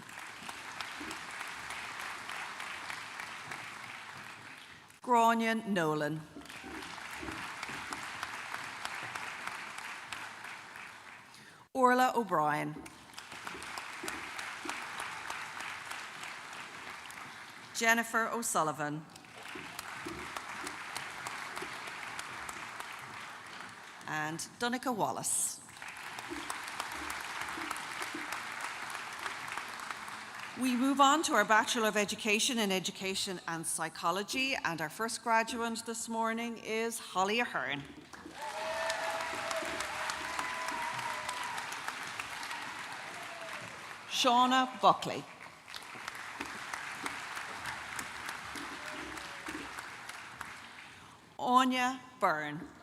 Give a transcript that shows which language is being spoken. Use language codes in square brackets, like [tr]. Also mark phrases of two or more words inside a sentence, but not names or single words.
[en] Gráinne Nolan. Orla O'Brien. Jennifer O'Sullivan. And Donica Wallace. We move on to our Bachelor of Education in Education and Psychology, and our first graduate this morning is Holly Ahern. Shauna Buckley. Anya Byrne.